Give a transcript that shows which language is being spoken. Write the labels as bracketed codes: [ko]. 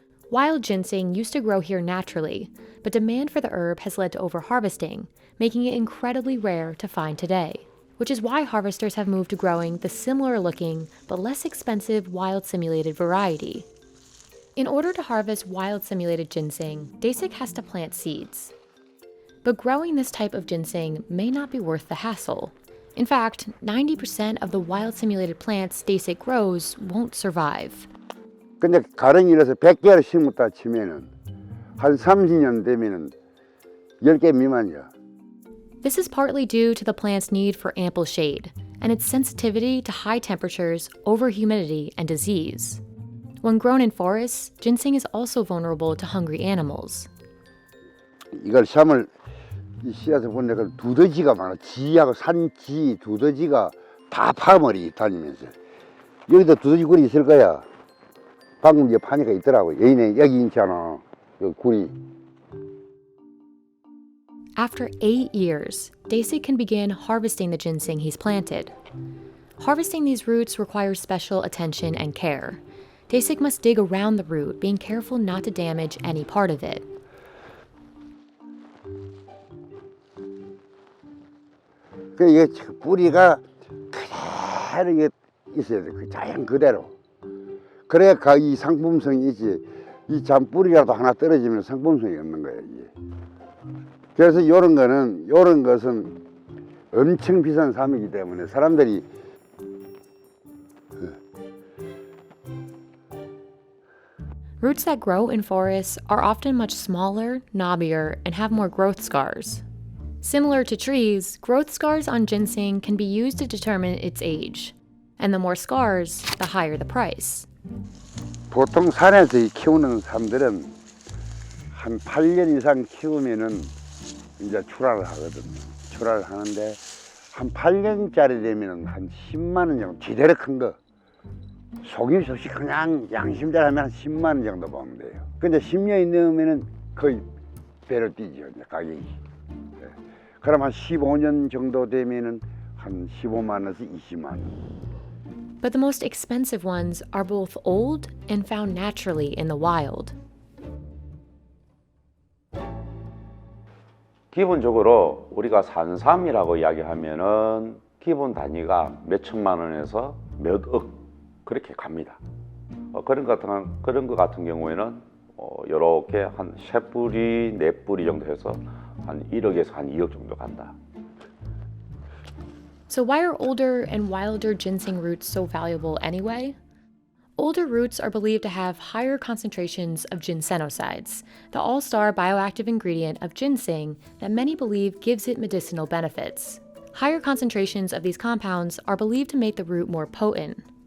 [en] Wild ginseng used to grow here naturally, but demand for the herb has led to overharvesting, making it incredibly rare to find today, which is why harvesters have moved to growing the similar-looking but less expensive wild simulated variety. In order to harvest wild simulated ginseng, Dae-sik has to plant seeds. But growing this type of ginseng may not be worth the hassle. In fact, 90% of the wild simulated plants Dae-sik grows won't survive. [ko] 근데 가령 이래서 100개를 심었다 치면은 한 30년 되면은 10개 미만이야. [en] This is partly due to the plant's need for ample shade and its sensitivity to high temperatures, overhumidity, and disease. When grown in forests, ginseng is also vulnerable to hungry animals. [ko] 이걸 샴을 이 씨앗을 보니까 두더지가 많아. 지하고 산지 두더지가 다 파머리 다니면서 여기도 두더지 굴이 있을 거야. 방금 이제 파니까 있더라고. 여기 있잖아. 여기 굴이. [en] After 8 years, Dasik can begin harvesting the ginseng he's planted. Harvesting these roots requires special attention and care. Dasik must dig around the root, being careful not to damage any part of it. [ko] 이게 뿌리가 그대로 이게 있어야 돼. 그 자연 그대로. 그래야 이 상품성이 있지. 이 잔뿌리라도 하나 떨어지면 상품성이 없는 거야, 이게. 그래서 요런 것은 엄청 비싼 삶이기 때문에 사람들이 [en] Roots that grow in forests are often much smaller, knobbier, and have more growth scars. Similar to trees, growth scars on ginseng can be used to determine its age. And the more scars, the higher the price. [ko] 보통 산에서 키우는 사람들은 한 8년 이상 키우면은 이제 출하를 하거든요. 출하를 하는데 한 8년짜리 되면은 한 10만 원 정도, 제대로 큰 거. 속임수 없이 그냥 양심대로 하면 한 10만 원 정도 보면 돼요. 근데 10년이 넘으면은 거의 배를 뛰죠, 이제 가격이. 네. 그럼 한 15년 정도 되면은 한 15만 원에서 20만 원. [en] But the most expensive ones are both old and found naturally in the wild. [ko] 기본적으로 우리가 산삼이라고 이야기하면은 기본 단위가 몇 천만 원에서 몇 억 그렇게 갑니다. 그런 것 같은 경우에는 이렇게 한 3뿌리, 4뿌리 정도 해서 한 1억에서 한 2억 정도 간다. [en] So why are older and wilder ginseng roots so valuable anyway? Older roots are believed to have higher concentrations of ginsenosides, the all-star bioactive ingredient of ginseng that many believe gives it medicinal benefits. Higher concentrations of these compounds are believed to make the root more potent.